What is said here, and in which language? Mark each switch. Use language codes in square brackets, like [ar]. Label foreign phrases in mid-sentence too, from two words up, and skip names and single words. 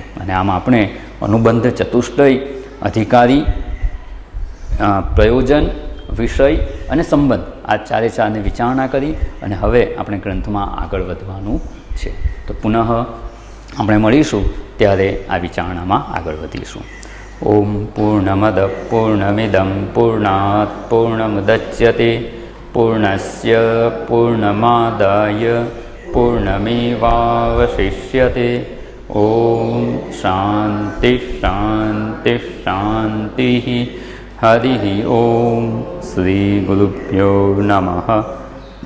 [gu] અને આમાં આપણે અનુબંધ ચતુષ્ટય, અધિકારી, પ્રયોજન, વિષય અને સંબંધ, આ ચારે ચારની વિચારણા કરી અને હવે આપણે ગ્રંથમાં આગળ વધવાનું છે. તો પુનઃ આપણે મળીશું ત્યારે આ વિચારણામાં આગળ વધીશું. [sa] ઓમ પૂર્ણમદ પૂર્ણમિદં પૂર્ણાત પૂર્ણમુદચ્યતે પૂર્ણસ્ય પૂર્ણમાદાય પૂર્ણમેવાવશિષ્યતે ओम शांति शांति शांति। हरि ओम। श्री गुरुभ्यो नमः।